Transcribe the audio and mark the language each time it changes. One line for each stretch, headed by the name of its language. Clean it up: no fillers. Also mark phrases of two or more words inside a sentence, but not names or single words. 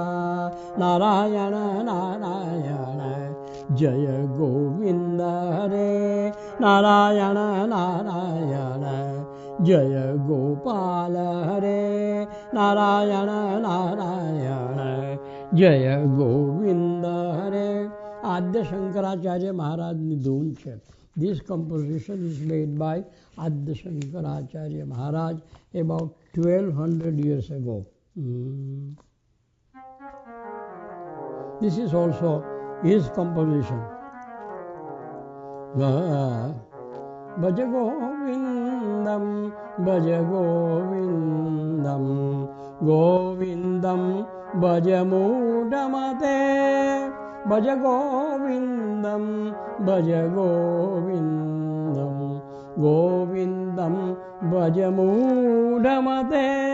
Sanskrit: नारायण नारायण जय गोविंद हरे नारायण नारायण जय गोपाल हरे नारायण नारायण जय गोविंद हरे.
Gujarati: आद्य शंकराचार्य महाराजની ધૂન છે.
English: This composition is made by Adya Shankaracharya Maharaj about 1200 years ago. This is also his composition.
Sanskrit: भज गोविन्दं भज गोविन्दं गोविन्दं भज मूढमते. भज गोविन्दं भज गोविन्दं गोविन्दं भज मूढमते.